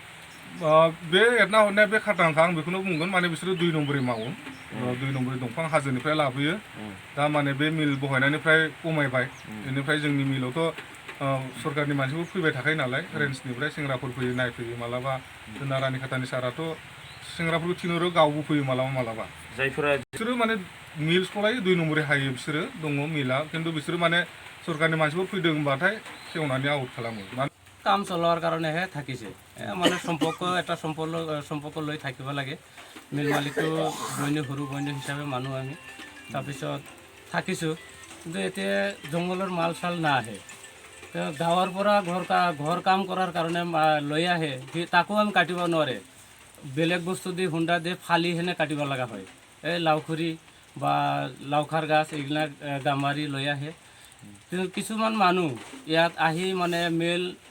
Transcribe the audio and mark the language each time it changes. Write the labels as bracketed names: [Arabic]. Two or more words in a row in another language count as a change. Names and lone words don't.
[Bodo] बे एरना हरनाया बे खाटांखा आं बेखौनो बुंगोन माने बिसोरो 2 नम्बरै मावो 2 नम्बरै दंफां हाजोनिफ्राय लाबोयो दा माने बे मिल बहायनायनिफ्राय खमायबाय बेनिफ्राय जोंनि मिलावथ' सरकारनि मानसिफोर फैबाय थाखायो नालाय रेन्जनिफ्राय सेंग्राफोर फैयो नायफैयो मालाबा जोंना रानिखातानि साराथ' सेंग्राफोरखौ थिनहरो गावबो फैयो मालाबा जायफोरा बिसोरो माने मिल सलायो 2 नम्बरै हायो बिसोरो दङ मिला खिन्थु बिसोरो माने सरकारनि मानसिफोर फैदों होनबाथाय सेवनानै आउट खालामो [Assamese] কাম চলোৱাৰ কাৰণেহে থাকিছে মানে এটা সম্পৰ্ক লৈ থাকিব লাগে মিল মালিকটো সৰু বন্য হিচাপে মানুহ আমি তাৰপিছত থাকিছোঁ কিন্তু এতিয়া জংঘলৰ মাল চাল নাহে গাঁৱৰ পৰা ঘৰ কাম কৰাৰ কাৰণে লৈ আহে তাকো আমি কাটিব নোৱাৰে বেলেগ বস্তু দি হুণ্ডা দি ফালি সেনে কাটিব লগা হয় এই লাওখুৰি বা লাওখাৰ গাছ এইবিলাক গামাৰি লৈ আহে কিন্তু কিছুমান মানুহ ইয়াত আহি মানে মিল